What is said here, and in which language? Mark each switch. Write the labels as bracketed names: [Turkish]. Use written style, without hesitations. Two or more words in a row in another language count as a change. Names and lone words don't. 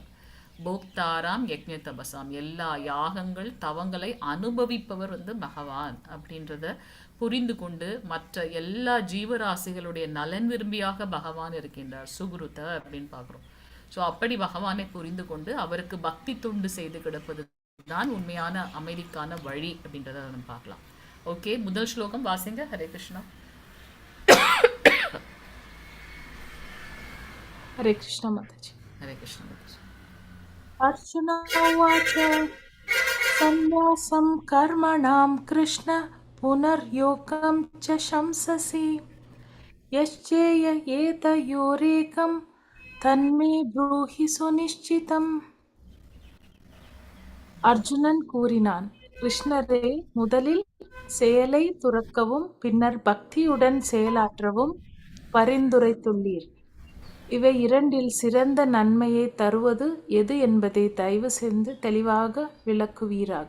[Sanskrit] भोक्तारं यज्ञ तपसाम्, [Tamil] எல்லா யாகங்கள் தவங்களை அனுபவிப்பவர் வந்து பகவான் அப்படின்றத புரிந்து கொண்டு மற்ற எல்லா ஜீவராசிகளுடைய நலன் விரும்பியாக பகவான் இருக்கின்றார், சுகுருத்த அப்படின்னு பார்க்குறோம். ஸோ அப்படி பகவானை புரிந்து கொண்டு அவருக்கு பக்தி தொண்டு செய்து கிடப்பது தான் உண்மையான அமைதிக்கான வழி அப்படின்றத நம்ம பார்க்கலாம். ஓகே, முதல் ஸ்லோகம் வாசிங்க. ஹரே கிருஷ்ணா. [Hindi] हरे कृष्ण माताजी. [Tamil] ஹரே கிருஷ்ணா மாதாஜி. [Sanskrit] अर्जुन उवाच सन्न्यासं कर्मणां कृष्ण पुनर्योगं च शंससि यश्चेय एतयोरेकं तन्मे ब्रूहि सुनिश्चितम्. [Tamil] அர்ஜுனன் கூறினான், கிருஷ்ணரே, முதலில் செயலை துறக்கவும் பின்னர் பக்தியுடன் செயலாற்றவும் பரிந்துரைத்துள்ளீர். இவை இரண்டில் சிறந்த நன்மையை தருவது எது என்பதை தயவு செய்து தெளிவாக விளக்குவீராக.